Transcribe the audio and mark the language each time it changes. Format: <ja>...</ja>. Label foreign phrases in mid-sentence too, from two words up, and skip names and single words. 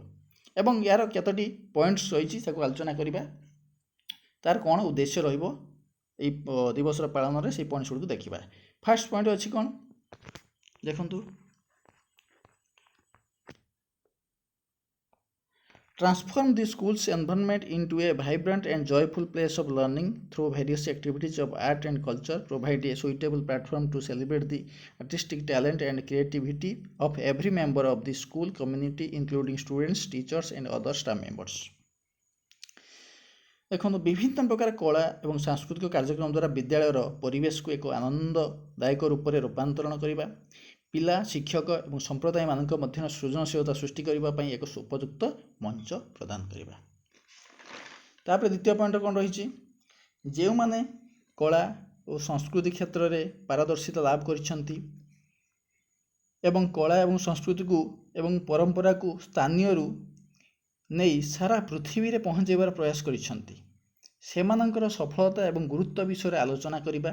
<or>ଏବଂ ୟାର କେତୋଟି ପଏଣ୍ଟସ୍ ରହି ଆଲୋଚନା କରିବା ତାର କୌଣ ଉଦ୍ଦେଶ୍ୟ ରହିବ ଏ ଦିବସର ପାଳନ ରେ ସେ ପଏଣ୍ଟସ୍ ଗୁଡ଼ ଦେଖିବା।</or> <en>first point</en> <or>ଅଛି କୌଣ ଦେଖନ୍ତୁ</or> <en>Transform the school's environment into a vibrant and joyful place of learning through various activities of art and culture. Provide a suitable platform to celebrate the artistic talent and creativity of every member of the school community, including students, teachers, and other staff members.</en> <or>ଦେଖନ୍ତୁ ବିଭିନ୍ନ ପ୍ରକାର କଳା ଏବଂ ସାଂସ୍କୃତିକ କାର୍ଯ୍ୟକ୍ରମ ଦ୍ୱାରା ବିଦ୍ୟାଳୟର ପରିବେଶକୁ ଏକ ଆନନ୍ଦଦାୟକ ରୂପରେ ରୂପାନ୍ତରଣ କରିବା, ପିଲା, ଶିକ୍ଷକ ଏବଂ ସମ୍ପ୍ରଦାୟମାନଙ୍କ ମଧ୍ୟରେ ସୃଜନଶୀଳତା ସୃଷ୍ଟି କରିବା ପାଇଁ ଏକ ଉପଯୁକ୍ତ ମଞ୍ଚ ପ୍ରଦାନ କରିବା। ତାପରେ ଦ୍ୱିତୀୟ ପଏଣ୍ଟ କ'ଣ ରହିଛି, ଯେଉଁମାନେ କଳା ଓ ସଂସ୍କୃତି କ୍ଷେତ୍ରରେ ପାରଦର୍ଶିତା ଲାଭ କରିଛନ୍ତି ଏବଂ କଳା ଏବଂ ସଂସ୍କୃତିକୁ ଏବଂ ପରମ୍ପରାକୁ ସ୍ଥାନୀୟରୁ ନେଇ ସାରା ପୃଥିବୀରେ ପହଞ୍ଚାଇବାର ପ୍ରୟାସ କରିଛନ୍ତି, ସେମାନଙ୍କର ସଫଳତା ଏବଂ ଗୁରୁତ୍ୱ ବିଷୟରେ ଆଲୋଚନା କରିବା।</or>